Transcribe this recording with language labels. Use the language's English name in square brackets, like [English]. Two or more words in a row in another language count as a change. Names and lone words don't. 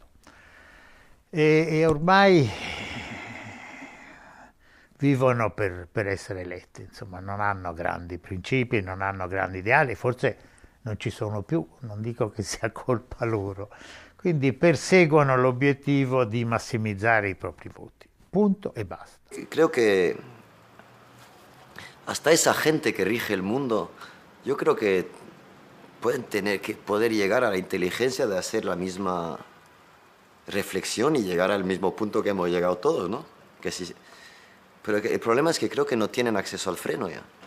[Italian] E ormai vivono per essere eletti, insomma, non hanno grandi principi, non hanno grandi ideali, forse non ci sono più, non dico che sia colpa loro, quindi perseguono l'obiettivo di massimizzare i propri voti, punto e basta. [Spanish] Creo que hasta esa gente que rige el mundo, yo creo que pueden poder llegar a la inteligencia de hacer la misma reflexión y llegar al mismo punto que hemos llegado todos, ¿no? Pero el problema es que creo que no tienen acceso al freno ya.